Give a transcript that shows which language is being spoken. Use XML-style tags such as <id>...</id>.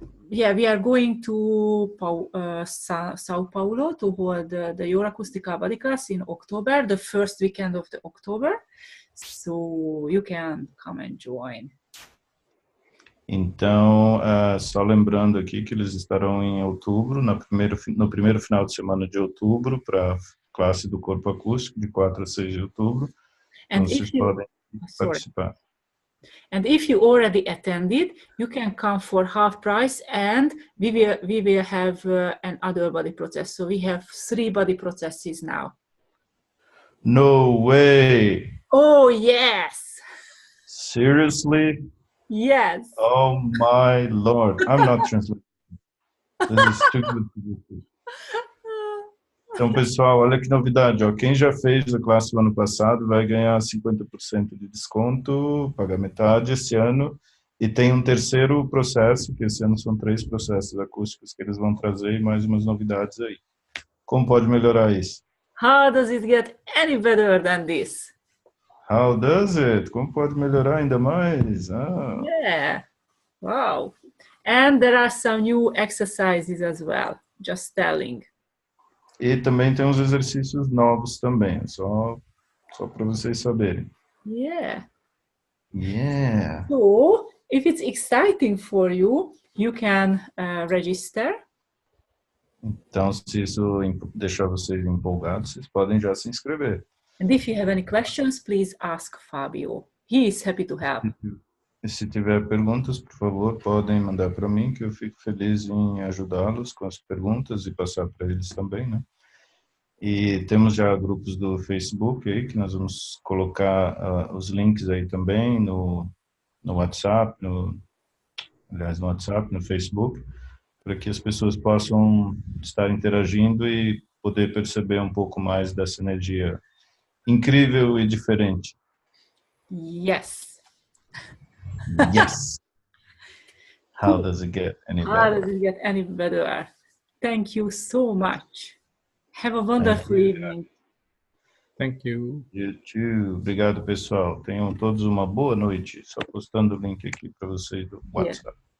<en>Yeah, we are going to Sao Paulo to hold the Your Acoustical Body Class in October, the first weekend of the October. So you can come and join.</en> <pt>Então, só lembrando aqui que eles estarão em outubro, no primeiro final de semana de outubro, para a classe do Corpo Acústico, de 4 a 6 de outubro. Então, vocês podem participar.</pt> <en>And if you already attended, you can come for half price, and we will have another body process. So we have 3 body processes now. No way! Oh, yes! Seriously? Yes! Oh my Lord! I'm not translating. This is too good to be true.</en> <pt>Então, pessoal, olha que novidade, ó. Quem já fez a classe no ano passado vai ganhar 50% de desconto, paga metade esse ano, e tem um terceiro processo, que esse ano são 3 processos acústicos que eles vão trazer e mais umas novidades aí. Como pode melhorar isso?</pt> <en>How does it get any better than this? How does it?</en> <pt>Como pode melhorar ainda mais?</pt> <en>Yeah, wow. And there are some new exercises as well, just telling.</en> <pt>E também tem uns exercícios novos também, só para vocês saberem.</pt> <en>Yeah. Yeah. So, if it's exciting for you, you can register.</en> <pt>Então, se isso deixar vocês empolgados, vocês podem já se inscrever.</pt> <en>And if you have any questions, please ask Fabio. He is happy to help.</en> <pt>E se tiver perguntas, por favor, podem mandar para mim, que eu fico feliz em ajudá-los com as perguntas e passar para eles também, né? E temos já grupos do Facebook aí, que nós vamos colocar os links aí também no WhatsApp, aliás, no WhatsApp, no Facebook, para que as pessoas possam estar interagindo e poder perceber um pouco mais dessa energia incrível e diferente.</pt> <en>Yes. Yes. How does it get any better? How does it get any better? Thank you so much. Have a wonderful evening. Thank you. You too.</en> <pt>Obrigado, pessoal. Tenham todos uma boa noite. Só postando o link aqui para vocês do WhatsApp.</pt>